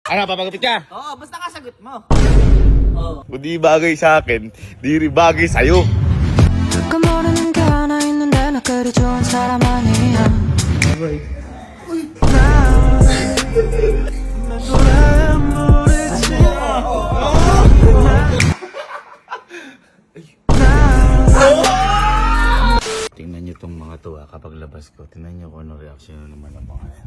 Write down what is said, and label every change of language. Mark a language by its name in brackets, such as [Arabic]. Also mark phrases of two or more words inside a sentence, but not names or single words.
[Filipino] Ano, papagupit ka? Oo, basta kasagot mo. Kung di bagay sa akin, di rin bagay sa'yo. [Korean] 그 모르는 게 하나 있는데 나 그리 좋은 사람 아니야. [Filipino] Tingnan nyo tong mga to kapag labas ko. Tingnan nyo kung ano reaction naman ng mga yan.